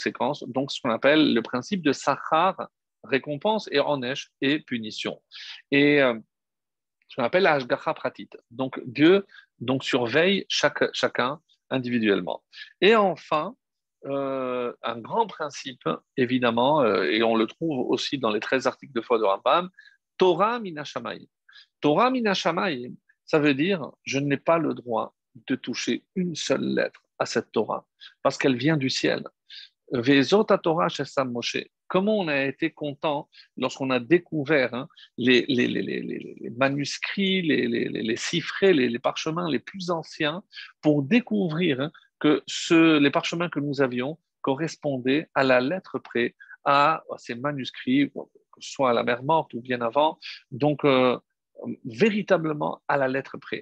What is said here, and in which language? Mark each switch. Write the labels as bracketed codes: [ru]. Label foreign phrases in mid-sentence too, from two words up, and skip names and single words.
[fr] Donc, ce qu'on appelle le principe de Sachar récompense, et Onesh et punition. Et ce qu'on appelle la [he] השגחה פרטית. [fr] Donc Dieu surveille chacun individuellement. Et enfin, un grand principe, évidemment, et on le trouve aussi dans les 13 articles de foi de Rambam, [he] תורה מן השמים. תורה מן השמים, [fr] ça veut dire je n'ai pas le droit de toucher une seule lettre à cette Torah, parce qu'elle vient du ciel. [he] וזאת תורה ששם משה. [fr] Comment on a été content lorsqu'on a découvert les manuscrits, les chiffrés, les parchemins les plus anciens, pour découvrir que les parchemins que nous avions correspondaient à la lettre près à ces manuscrits, que ce soit à la mer Morte ou bien avant, donc véritablement à la lettre près.